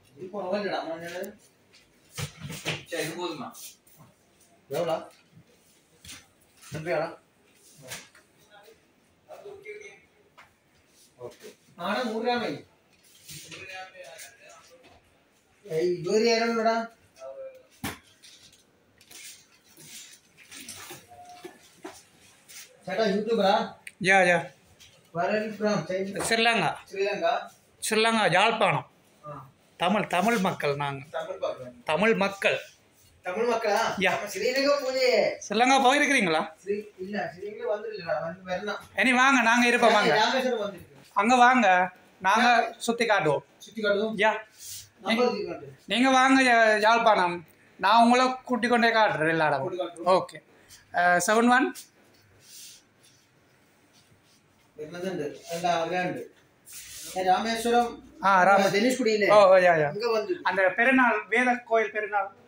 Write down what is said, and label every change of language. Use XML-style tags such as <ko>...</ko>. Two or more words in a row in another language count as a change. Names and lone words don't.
<ml>കുറവല്ലടാ മഞ്ഞള് ഇത് പോതുമാ എവിടാ എത്രയാടാ ആടാ 100 ഗ്രാമേ 20 ആയിരടാ ചേട്ടാ യൂട്യൂബറാ യാ ശ്രീലങ്ക</ml> <ta>யாழ்ப்பாணம் தமிழ் மக்கள் நாங்க தமிழ் மக்கள் யா ஸ்ரீலங்கா போயிருக்கிறீங்களா இல்ல ஸ்ரீலங்கா வந்திருக்கா வரணும் இனி வாங்க நாங்க இருப்போம் வாங்க ராமேஸ்வரம் வந்திருக்கோம் அங்க வாங்க நாங்க சுத்தி காட்டுவோம் யா நீங்க வாங்க யாழ்ப்பாணம் நான் உங்களை கூட்டி கொண்டே காட்டுறேன் எல்லா இடமும் ஓகே 71</ta> <ml>രാമേശ്വരം ധനുഷ്കുടിയിലെ</ml> <ta>அந்த பெருநாள் வேத கோயில் பெருநாள்</ta>